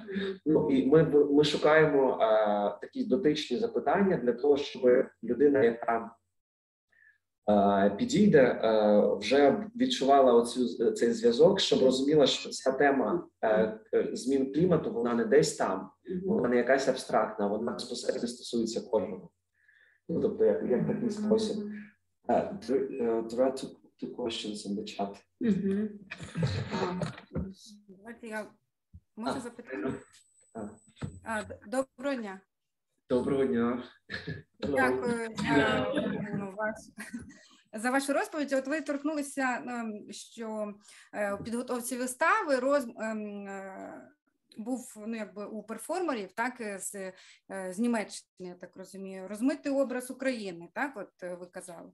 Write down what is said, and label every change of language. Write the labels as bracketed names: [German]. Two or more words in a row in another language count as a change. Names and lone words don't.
[Ukrainian] І ми шукаємо такі дотичні запитання для того, щоб людина, яка підійде, вже відчувала цей зв'язок, щоб розуміла, що ця тема змін клімату, вона не десь там, вона не якась абстрактна, вона безпосередньо стосується кожного. Тобто, як такий спосіб. [English] There are two questions in the chat. [Ukrainian] Давайте я можу запитати? Доброго дня. Доброго дня. Дякую за вашу розповідь. От ви торкнулися, що у підготовці вистави був у перформерів, так, з Німеччини, я так розумію, розмитий образ України, так, от ви казали.